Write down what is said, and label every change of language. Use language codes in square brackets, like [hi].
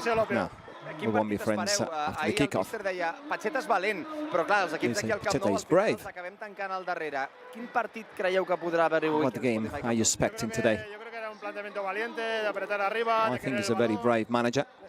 [en] No, we won't be friends after the kickoff. [ca] Pacheta's valent, però clar, els equips d'aquí al Camp Nou, [en] Pacheta is brave. [ca] els acabem tancant al darrere. Quin partit creieu que podrà haver-hi avui? [en] What game are you expecting today? I think he's a very brave manager.